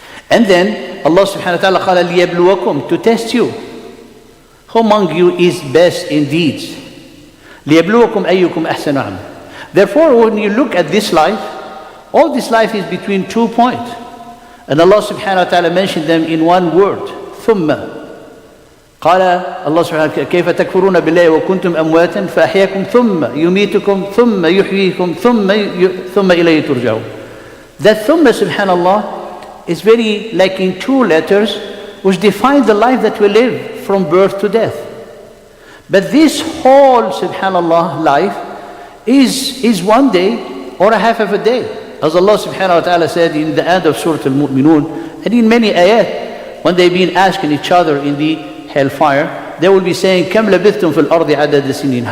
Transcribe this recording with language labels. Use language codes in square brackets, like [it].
[en] And then Allah subhanahu wa ta'ala قال [ar] لِيَبْلُوَكُمْ, [en] to test you. Who among you is best in deeds? [ar] لِيَبْلُوَكُمْ أَيُّكُمْ أَحْسَنُ عَمَلًا. [en] Therefore, when you look at this life, all this life is between 2 points. And Allah subhanahu wa ta'ala mentioned them in one word, ثُمَّ. [ar] قال الله سبحانه كيف تكفرون بالله وكنتم أمواتا فأحياكم ثم يميتكم ثم يحييكم ثم إليه ترجعون. [en] That ثم subhanallah is very like in 2 letters which define the life that we live from birth to death. But this whole subhanallah life is 1 day or a half of a day. As Allah subhanahu wa ta'ala said in the end of Surah Al-Mu'minun, and in many ayat, when they've been asking each other in the hellfire, they will be saying, [ar] كَمْ لَبِثْتُمْ فِي الْأَرْضِ عَدَدَ سِنِينَ.